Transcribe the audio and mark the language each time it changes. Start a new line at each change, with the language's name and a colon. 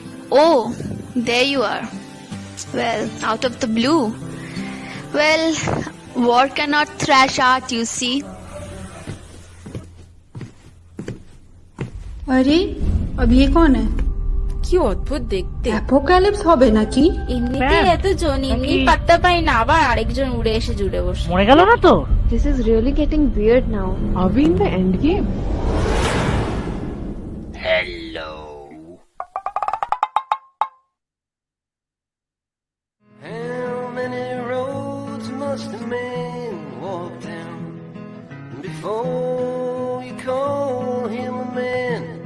English: Oh, there you are. Well, out of the blue. Well, war cannot thrash art, you see.
Bangla: আরে
Hindi: अब ये कौन है?
Bangla: কি অদ্ভুত দেখতে। অ্যাপোক্যালিপস হবে নাকি? এমনিতে এতজন, এমনি পাত্তা পাই না, আবার আরেকজন উড়ে এসে জুড়ে বসে। মরে গেল না তো?
English: This is really getting weird now. Are we in the end game? Hello. How many roads must a man walk down before you call him a man?